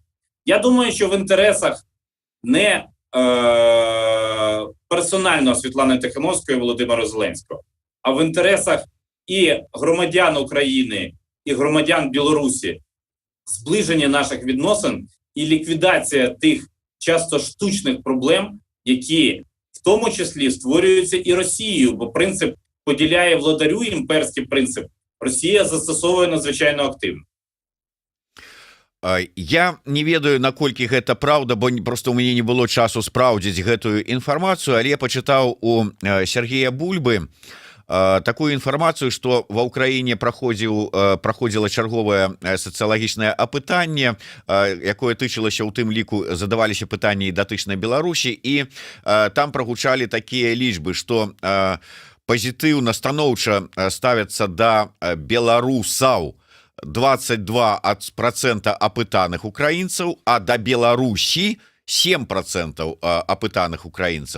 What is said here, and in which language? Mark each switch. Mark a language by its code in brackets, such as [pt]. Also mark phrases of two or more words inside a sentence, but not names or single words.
[uk] Я думаю, що в інтересах не персонально Світлани Тихановської і Володимира Зеленського, а в інтересах і громадян України, і громадян Білорусі зближення наших відносин і ліквідація тих часто штучних проблем, які в тому числі створюються і Росією, бо принцип поділяє владарю, імперський принцип, Росія застосовує надзвичайно активно. [be] Я не ведаю, наколькі гэта праўда, бо просто у мяне не было часу спраўдзіць гэтую інфармацыю, але я пачытаў у Сергея Бульбы такую інфармацыю, што ва ўкраіне праходзіла чарговае сацыялагічнае апытанне, якое тычылася ў тым ліку, задаваліся пытанні датычнай Беларусі, і там прагучалі такія лічбы, што пазітыўна станоўча ставяцца да беларусаў 22% апытаных украінцаў, а да Беларусі 7% апытаных украінцаў.